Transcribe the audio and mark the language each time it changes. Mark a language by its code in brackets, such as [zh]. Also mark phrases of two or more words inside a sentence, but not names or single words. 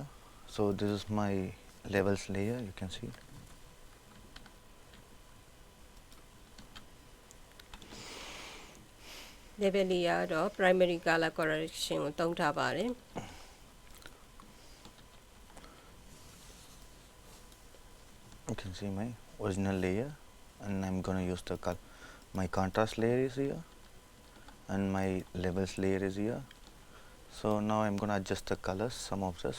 [en] So this is my levels layer, you can see. level layer [my] တော့ [en] primary color correction [my] ကိုသုံးထားပါတယ် [en] You can see my original layer, and I'm going to use my contrast layer is here, and my levels layer is here. So now I'm going to adjust the colors, some of this.